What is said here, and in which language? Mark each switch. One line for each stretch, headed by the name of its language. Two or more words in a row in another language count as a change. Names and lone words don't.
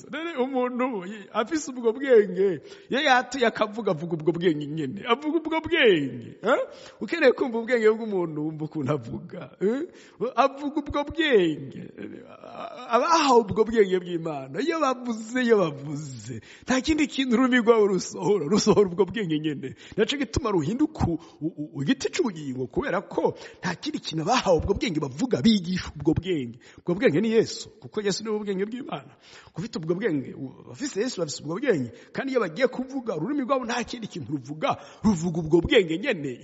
Rundi: Rero umuntu afise ubwo bwenge yatuye akavuga ubwo bwenge nyene, avuga ubwo bwenge. Ukeneye kumva ubwenge bw'umuntu wumva ukuntu avuga, avuga ubwo bwenge. Abahawe ubwo bwenge bw'Imana iyo bavuze nta kindi kintu ururimi rwabo rusohora ubwo bwenge nyene. Naco gituma ruhinduka igiti cy'ubugingo, kubera ko nta kindi kintu bahawe ubwo bwenge bavuga, bigisha ubwo bwenge. Ubwo bwenge ni Yesu, kuko Yesu ni ubwenge bw'Imana. Kufite ubwo bwenge bafise Yesu, bafise ubwo bwenge, kandi iyo bagiye kuvuga ururimi rwabo nta kindi kintu ruvuga ubwo bwenge nyene.